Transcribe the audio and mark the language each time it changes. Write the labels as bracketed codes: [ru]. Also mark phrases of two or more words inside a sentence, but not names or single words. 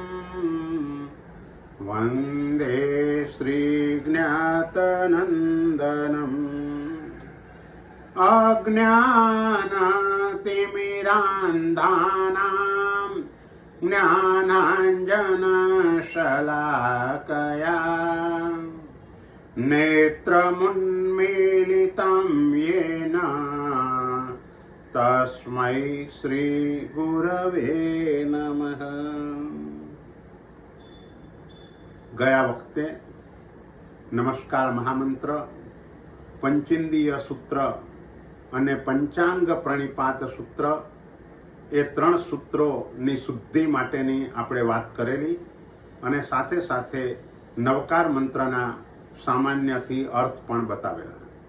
[sa] वन्दे श्रीज्ञातनन्दनम् अज्ञानतिमिरान्धानां ज्ञानाञ्जनशलाकया नेत्रमुन्मीलितं येन तस्मै श्रीगुरवे नमः। [gu] ગયા વખતે નમસ્કાર મહામંત્ર, પંચેન્દ્રિય સૂત્ર અને પંચાંગ પ્રણિપાત સૂત્ર એ 3 સૂત્રોની શુદ્ધિ માટેની આપણે વાત કરેલી અને સાથે સાથે નવકાર મંત્રના સામાન્યથી અર્થ પણ બતાવેલા.